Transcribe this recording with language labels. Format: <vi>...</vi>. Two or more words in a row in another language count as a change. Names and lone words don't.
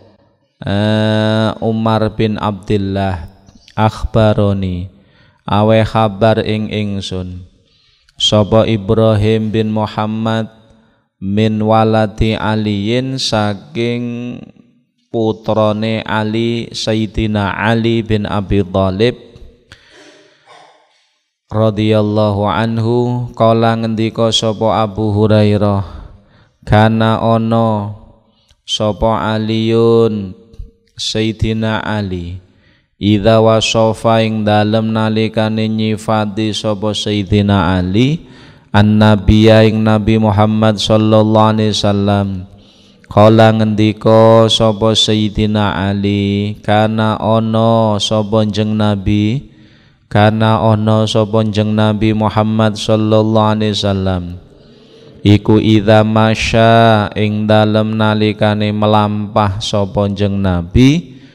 <jv>Umar bin Abdullah, akhbaroni awe kabar ing ingsun sapa Ibrahim bin Muhammad</jv> <ar>من ولد علي</ar> <jv>saking putrane Ali, Sayyidina Ali bin Abi Thalib</jv> <ar>رضي الله عنه.</ar> <jv>Kala ngendika sapa Abu Hurairah, kana ono sapa Aliyun Sayyidina Ali</jv> <ar>إذا وصف</ar> <jv>ing dalem nalikane nyifati sapa Sayyidina Ali an-nabiyya ing Nabi Muhammad</jv> <ar>صلى الله عليه وسلم.</ar> <jv>Kala ngendika sapa Sayyidina Ali, kana ono sapa jeneng Nabi, kana ono sapa jeneng Nabi Muhammad</jv> <ar>صلى الله عليه وسلم</ar> <jv>iku</jv> <ar>إذا مشى</ar> <jv>ing dalem nalikane melampah sapa jeneng Nabi</jv>